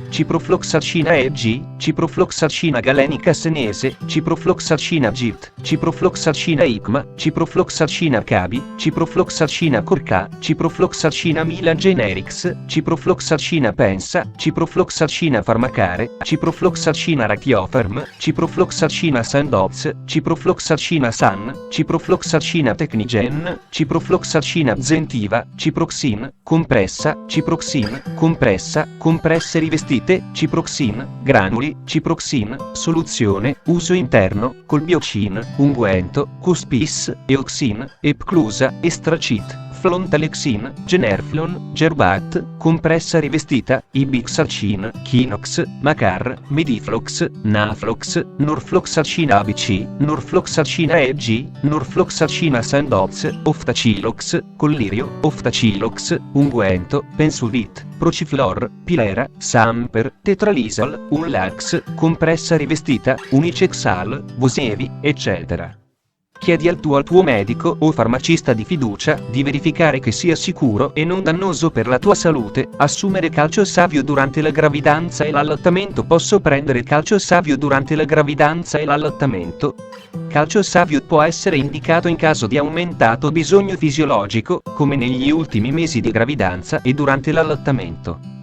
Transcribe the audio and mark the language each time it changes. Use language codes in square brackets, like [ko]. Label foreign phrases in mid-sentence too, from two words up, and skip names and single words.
[it] ciprofloxacina EG, ciprofloxacina Galenica Senese, ciprofloxacina GIT, ciprofloxacina ICMA, ciprofloxacina Cabi, ciprofloxacina Corca, ciprofloxacina Milan Generics, ciprofloxacina Pensa, ciprofloxacina Farmacare, ciprofloxacina Rachiofarm, ciprofloxacina Sandoz, ciprofloxacina San, ciprofloxacina Technigen, ciprofloxacina Zentiva, ciproxin, compressa, ciproxin, compresse rivestite, ciproxin, granuli, ciproxin, soluzione, uso interno, colbiocin, unguento, cuspis, eoxin, epclusa, estracit, Flontalexin, Generflon, Gerbat, compressa rivestita, Ibixalcin, Kinox, Macar, Mediflox, Naflox, Norfloxacina ABC, Norfloxacina EG, Norfloxacina Sandoz, Oftacilox, Collirio, Oftacilox, Unguento, Pensuvit, Prociflor, Pilera, Samper, Tetralisol, Unlax, compressa rivestita, Unicexal, Vosevi, eccetera. Chiedi al tuo medico o farmacista di fiducia di verificare che sia sicuro e non dannoso per la tua salute assumere calcio savio durante la gravidanza e l'allattamento. Posso prendere calcio savio durante la gravidanza e l'allattamento? Calcio savio può essere indicato in caso di aumentato bisogno fisiologico, come negli ultimi mesi di gravidanza e durante l'allattamento.